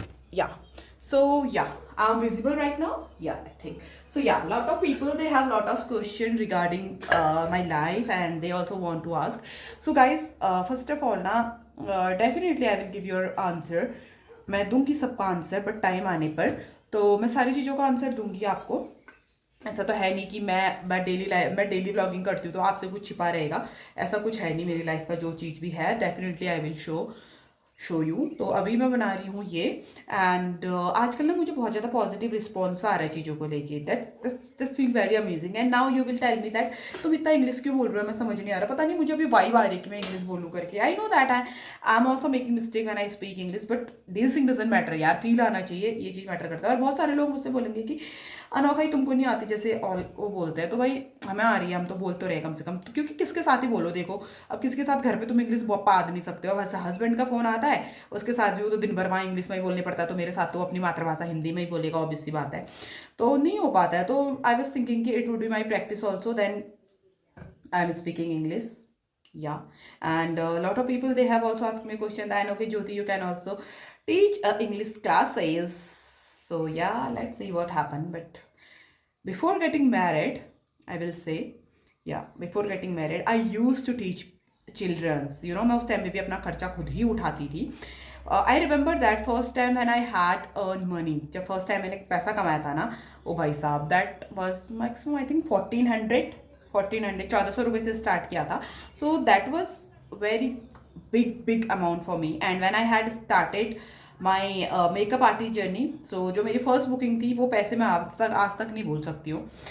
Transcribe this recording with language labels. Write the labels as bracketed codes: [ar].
[en] Yeah. So yeah, I'm visible right now. Yeah, I think. So yeah, lot of people, they have lot of question regarding my life, and they also want to ask. So guys, first of all ना, definitely I will give your answer. [hi] मैं दूंगी सबका answer, but time आने पर तो मैं सारी चीज़ों का आंसर दूंगी आपको। ऐसा तो है नहीं कि मैं डेली ब्लॉगिंग करती हूँ तो आपसे कुछ छिपा रहेगा, ऐसा कुछ है नहीं। मेरी लाइफ का जो चीज़ भी है [en] Definitely I will show you. [hi] तो अभी मैं बना रही हूँ ये, एंड आजकल ना मुझे बहुत ज़्यादा पॉजिटिव रिस्पॉन्स आ रहा है चीज़ों को लेके। [en] That's feel very amazing. And now you will tell me that [hi] तुम इतना इंग्लिश क्यों बोल रहे हो, मैं समझ नहीं आ रहा। पता नहीं, मुझे अभी वाइब आ रही है कि मैं इंग्लिश बोलूँ करके। [en] I know that I am also making mistake when I speak English, but this thing doesn't matter यार, [hi] फील आना चाहिए, ये चीज़ मैटर करता है। और बहुत सारे लोग मुझसे बोलेंगे कि अनोखा ही तुमको नहीं आती, जैसे ऑल वो बोलते हैं। तो भाई हमें आ रही है, हम तो बोल तो रहे कम से कम। तो क्योंकि किसके साथ ही बोलो, देखो अब किसके साथ घर पे तुम इंग्लिश पा नहीं सकते हो। वैसे हस्बैंड का फोन आता है, उसके साथ भी वो तो दिन भर वहाँ इंग्लिश में ही बोलने पड़ता है। तो मेरे साथ तो अपनी मातृभाषा हिंदी में ही बोलेगा, ऑब्वियस सी बात है। तो नहीं हो पाता है। [en] तो I was thinking कि it would be my practice also, then I am speaking English. Yeah, and a lot of people, they have also asked me a question that, okay Jyoti, you can also teach English classes. So yeah, let's see what happened. But before getting married, I will say, yeah, before getting married I used to teach children's, you know, [hi] मैं उस time पे भी अपना खर्चा खुद ही उठाती थी। [en] I remember that first time when I had earn money, [hi] जब फर्स्ट टाइम मैंने पैसा कमाया था ना, ओ भाई साहब, [en] that was maximum I think 1400 [hi] 1400 से स्टार्ट किया था. [en] So that was very big amount for me. And when I had started my makeup artist journey, [hi] सो जो मेरी फर्स्ट बुकिंग थी वो पैसे मैं आज तक नहीं भूल सकती हूँ.